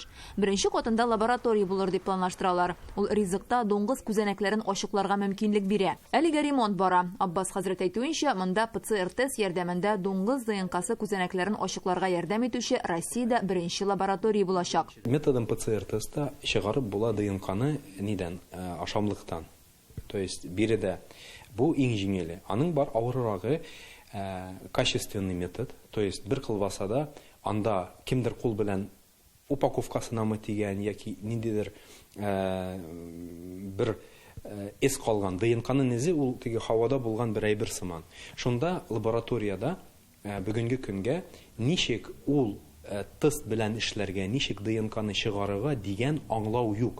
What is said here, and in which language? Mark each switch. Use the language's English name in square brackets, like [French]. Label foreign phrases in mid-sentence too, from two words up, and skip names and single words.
[Tatar] Беренче катында лаборатория булыр дип планлаштыралар. Ул ризыкта дуңгыз күзәнәкләрен ачыкларга мөмкинлек бирә. Әлегә ремонт бара. Аббас хәзрәт әйтүенчә, монда ПЦР-тест ярдәмендә дуңгыз ДНК-сы күзәнәкләрен ачыкларга ярдәм итүче Россиядә беренче лаборатория булачак. [Russian] Методом ПЦР-теста [Tatar] чыгарып була ДНК-ны нидән? Ашамлыктан. [Russian] То есть [Tatar] биредә бу иң җиңеле. Аның бар авыррагы [Russian] качественный метод. То есть [Tatar] бер кылбасада анда кимдер кул белән упаковкасына тигән яки ниндидер бер эс калган ДНК-ның изе ул теге һавада булган бер әйбер сыман. Шунда лабораторияда бүгенге көнгә ничек ул тест белән эшләргә, ничек ДНК-ны чыгарырга дигән аңлау юк.